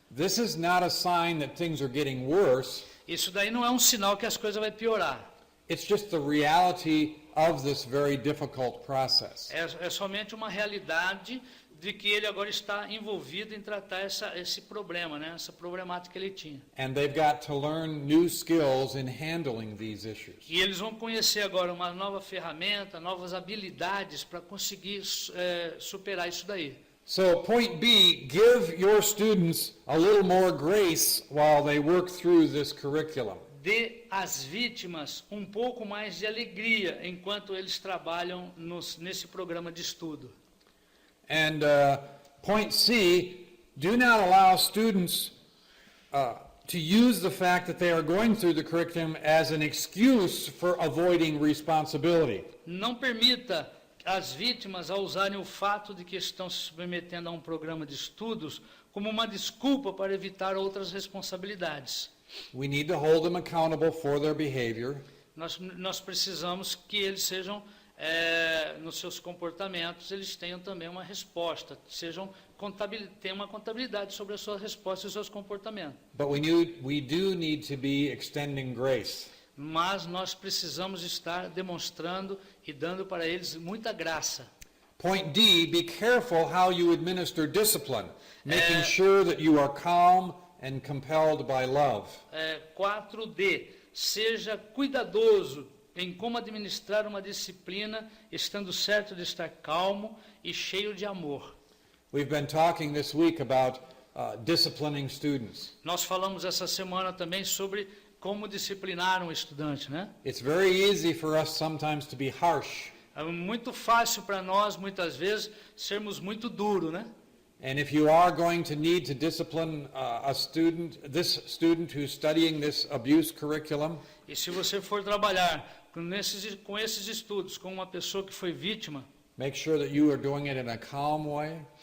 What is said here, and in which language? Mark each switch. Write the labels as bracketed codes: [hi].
[en] This is not a sign that things are getting worse. [pt] Isso daí não é um sinal que as coisas vão piorar. [en] It's just the reality of this very difficult process. [pt] É somente uma realidade de que ele agora está envolvido em tratar esse problema, né? Essa problemática que ele tinha. [en] And they've got to learn new skills in handling these issues. [pt] E eles vão conhecer agora uma nova ferramenta, novas habilidades para conseguir superar isso daí. [en] So point B, give your students a little more grace while they work through this curriculum. [pt] Dê às vítimas um pouco mais de alegria enquanto eles trabalham nesse programa de estudo. [en] And point C, do not allow students to use the fact that they are going through the curriculum as an excuse for avoiding responsibility. [pt] Não permita as vítimas a usarem o fato de que estão se submetendo a um programa de estudos como uma desculpa para evitar outras responsabilidades. [en] We need to hold them accountable for their behavior. [pt] Nós precisamos que eles sejam nos seus comportamentos, eles tenham também uma resposta, tenham uma contabilidade sobre as suas respostas e os seus comportamentos. [en] But we do need to be extending grace. [pt] Mas nós precisamos estar demonstrando e dando para eles muita graça. [en] Point D, be careful how you administer discipline, making sure that you are calm and compelled by love. [pt] 4D, seja cuidadoso em como administrar uma disciplina, estando certo de estar calmo e cheio de amor. [en] We've been talking this week about disciplining students. [pt] Nós falamos essa semana também sobre como disciplinar um estudante, né? [en] It's very easy for us sometimes to be harsh [pt] É muito fácil para nós, muitas vezes, sermos muito duros, né? [en] And if you are going to need to discipline this student who's studying this abuse curriculum, [pt] E se você for trabalhar com esses estudos com uma pessoa que foi vítima, [en] make sure that you are doing it in a calm way